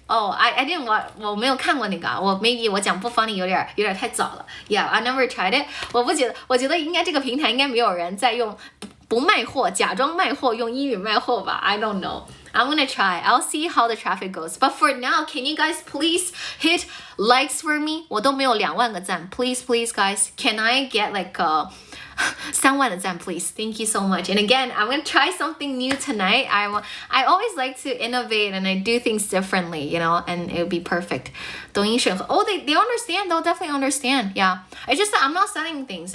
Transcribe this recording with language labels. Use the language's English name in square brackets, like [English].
[English] Oh, I didn't watch [Chinese] 我没有看过那个 [English] maybe [Chinese] 我讲不 [English] funny [Chinese] 有点太早了 [English] Yeah, I never tried it. [Chinese] 我觉得应该这个平台应该没有人在用不卖货假装卖货用英语卖货吧 [English] I don't know. I'm gonna try. I'll see how the traffic goes. But for now, can you guys please hit likes for me? [Chinese] 我都没有2万个赞 [English] Please, guys. Can I get like [Chinese] 3万的赞 [English] please. Thank you so much. And again, I'm gonna try something new tonight. I always like to innovate and I do things differently, you know, and it would be perfect. [Chinese] 抖音审核 [English] Oh, they understand. They'll definitely understand. Yeah. It's just that I'm not selling things.